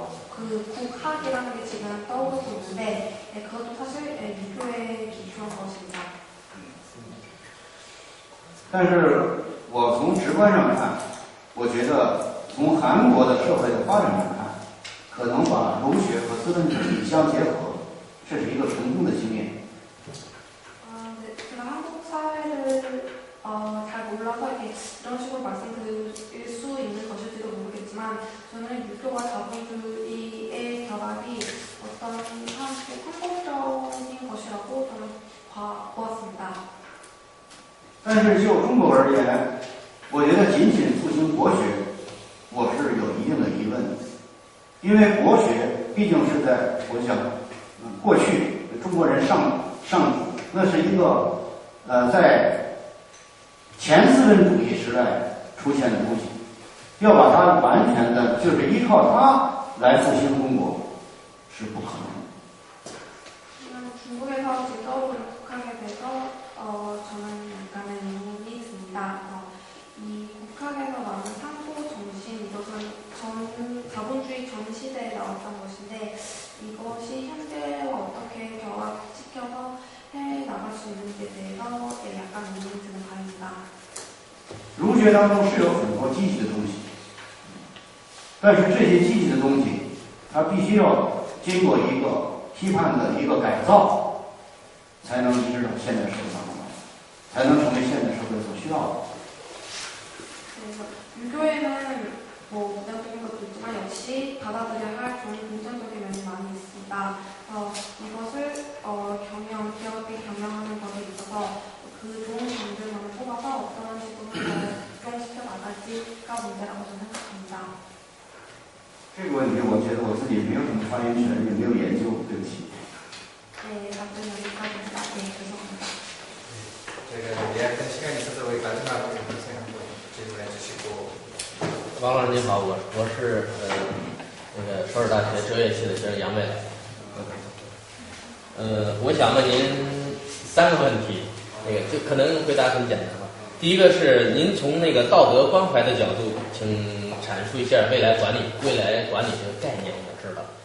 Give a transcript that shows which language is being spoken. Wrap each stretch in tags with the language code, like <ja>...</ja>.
<ko>그래서 국학이라는 게 지금 떠오르고 있는데 그것도 사실 유교의 기초인 것입니다.</ko> <zh>但是我从直观上看，我觉得从韩国的社会的发展上看，可能把儒学和资本主义相结合，这是一个成功的经验。</zh> <ko>제가 한국 사회를 잘 몰라서 이렇게 이런 식으로 말씀드릴 수 있는 것일지도 모르겠지만 저는 유교와 자본주의의 결합이 어떤 성공적인 것이라고 저는 보았습니다.</ko> <zh>但是就中国而言，我觉得仅仅复兴国学，我是有一定的疑问的，因为国学毕竟是在我想，过去中国人上古，那是一个在前资本主义时代出现的东西，要把它完全的就是依靠它来复兴中国是不可能的。</zh> <ko>중국에서 지금 떠오르는 국학에 대해서 저는 약간의 의문이 있습니다. 이 국학에서 나오는 상고 정신 이것은 자본주의 전 시대에 나왔던 것인데 이것이 현대와 어떻게 결합시켜서 해 나갈 수 있는지에 대해서 약간 의문이 드는 바입니다.</ko> <zh>儒学当中是有很多积极的东西，但是这些积极的东西，它必须要经过一个批判的一个改造，才能移植到现代社会当中来，才能成为现代社会所需要的。</zh> <ko>그래서 유교에는 뭐 부정적인 것도 있지만 역시 받아들여야 할 좋은 긍정적인 면이 많이 있습니다. 이것을 기업이 경영하는 것에 있어서 그 좋은 점들만을 뽑아서 어떤 식으로 적용시켜 나갈지가 문제라고 저는 생각합니다.</ko> <zh>这个问题，我觉得我自己没有什么发言权，也没有研究，对不起。</zh> <ko>네, 답변 여기까지입니다. 네, 죄송합니다. 저희가 예약된 시간이 있어서 우리 마지막으로 선생님 한번 질문해 주시고.</ko> <zh>王老师您好，我是那个首尔大学哲学系的学生杨未来。我想问您3个问题，就可能回答很简单吧。第一个是您从那个道德关怀的角度，请阐述一下未来管理这个概念，我知道。</zh>